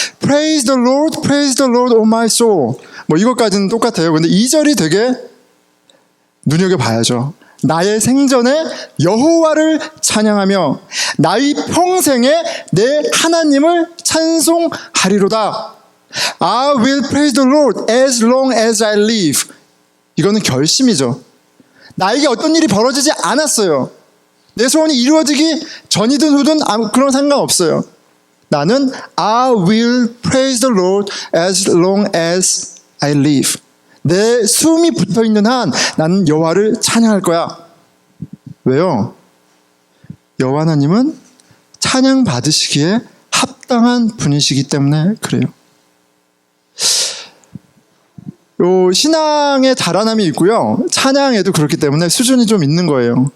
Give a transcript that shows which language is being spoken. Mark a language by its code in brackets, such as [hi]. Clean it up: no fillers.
[en] Praise the Lord, praise the Lord, O my soul. [ko] 뭐 이것까지는 똑같아요. 근데 2절이 되게 눈여겨봐야죠. 나의 생전에 여호와를 찬양하며 나의 평생에 내 하나님을 찬송하리로다. [en] I will praise the Lord as long as I live. [ko] 이거는 결심이죠. 나에게 어떤 일이 벌어지지 않았어요. 내 소원이 이루어지기 전이든 후든 그런 상관없어요. [en] 나는 I will praise the Lord as long as I live. [ko] 내 숨이 붙어있는 한 나는 여호와를 찬양할 거야. 왜요? 여호와 하나님은 찬양 받으시기에 합당한 분이시기 때문에 그래요. 요 신앙의 자라남이 있고요. 찬양에도 그렇기 때문에 수준이 좀 있는 거예요.